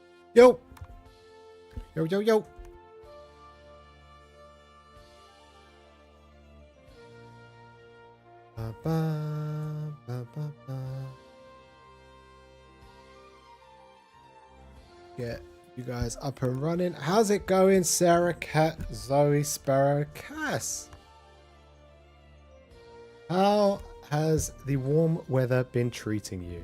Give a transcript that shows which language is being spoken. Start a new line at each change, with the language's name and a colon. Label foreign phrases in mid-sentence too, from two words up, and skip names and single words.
English: Yo! Yo, yo, yo! Ba, ba, ba, ba, ba. Get you guys up and running. How's it going, Sarah, Cat, Zoe, Sparrow, Cass? How has the warm weather been treating you?